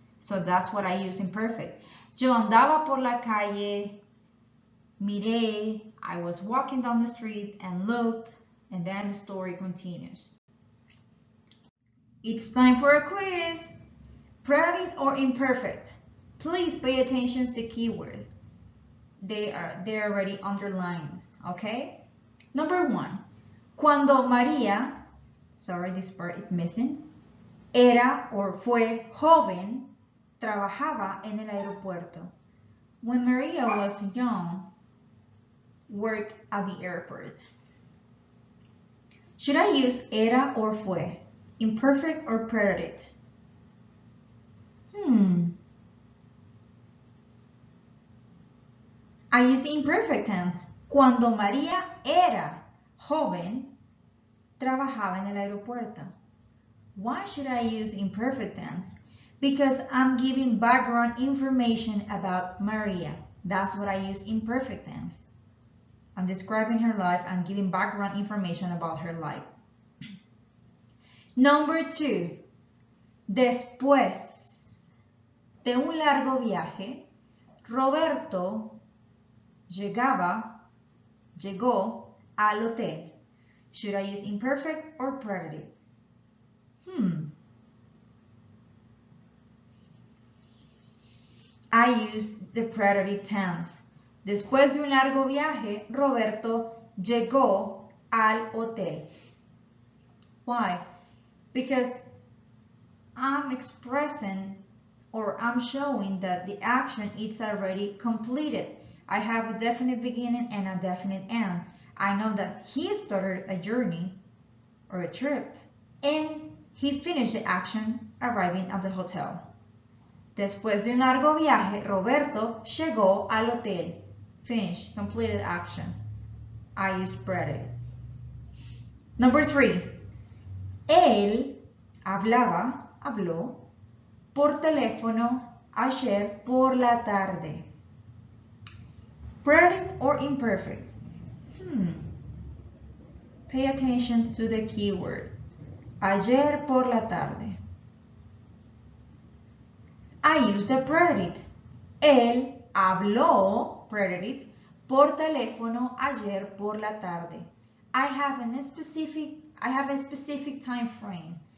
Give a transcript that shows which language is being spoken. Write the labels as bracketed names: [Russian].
[English] So that's what I use imperfect. [Spanish] Yo andaba por la calle, miré, [English] I was walking down the street and looked, and then the story continues. It's time for a quiz. Preterite or imperfect? Please pay attention to keywords. They're already underlined, okay? Number 1. [Spanish] Cuando María, [English] sorry, this part is missing, [Spanish] era or fue joven, trabajaba en el aeropuerto. [English] When Maria was young, worked at the airport. Should I use era or fue? Imperfect or preterite? I use imperfect tense. [Spanish] Cuando María era joven, trabajaba en el aeropuerto. [English] Why should I use imperfect tense? Because I'm giving background information about Maria. That's what I use imperfect tense. I'm describing her life and giving background information about her life. Number 2. [Spanish] Después de un largo viaje, Roberto llegó al hotel. [English] Should I use imperfect or preterite? I use the preterite tense. [Spanish] Después de un largo viaje, Roberto llegó al hotel. [English] Why? Because I'm expressing or I'm showing that the action is already completed. I have a definite beginning and a definite end. I know that he started a journey or a trip and he finished the action arriving at the hotel. [Spanish] Después de un largo viaje, Roberto llegó al hotel. [English] Finish, completed action. I use preterite. Number 3. [Spanish] Él habló por teléfono ayer por la tarde. [English] Preterite or imperfect? Pay attention to the keyword. [Spanish] Ayer por la tarde. [English] I use the preterite. [Spanish] Él habló, preterite, por teléfono ayer por la tarde. [English] I have a specific time frame.